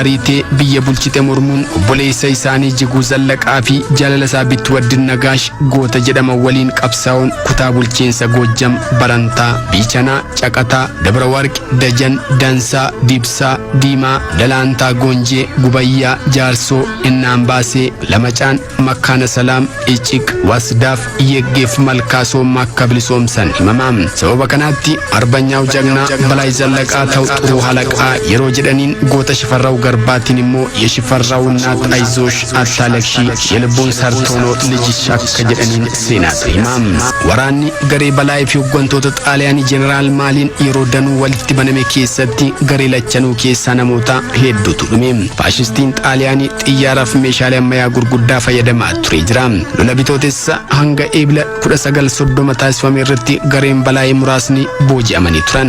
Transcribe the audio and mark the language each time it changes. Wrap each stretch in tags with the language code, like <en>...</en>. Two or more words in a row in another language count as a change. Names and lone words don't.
<om>ariitee biyya bulchite mormuun obboleessa isaanii Ijjiguu Zallaqaa fi jaalala isaa Bituwaddin Nagaash goota jedhaman waliin qabsaa'uun kutaa bulchiinsa Goojjam Barantaa, Biichanaa, Caqataa, Dabra Warqi, Dajan, Dansaa, Dibsaa, Diimaa, Dalaantaa, Goonjee, Gubayyaa, Jaarsoo, Innaanbaasee, Lamacaan, Makkaana Salaam, Iciq, Wasdaaf, Yeggeef Malkaasoo akka bilisoomsan himama. Sababa kanaatti arbanyaa'u jagnaa Balaay Zallaqaa ta'u xuruu halaqaa yeroo jedhaniin goota Shifarraaw Garbaatiin immoo</om> <am>የሽፈራው እናት አይዞሽ አታለቅሺ የልቡን ሰርቶኖ ልጅሽ</am> <om>akka jedhaniin seenaatti himam. Waraanni garee Balaay fi hooggantoota Xaaliyaanii Jeneraal Maaliin yeroo danuu walitti baname keessatti garee lachanuu keessaa namoota hedduutu dhume. Faashistiin Xaaliyaanii xiyyaaraaf meeshaalee ammayyaa gurguddaa fayyadamaa ture jira. Lola bitootessa hanga eebila 1930 taasifame irratti gareen Balaay muraasni booji'amanii turan.</om>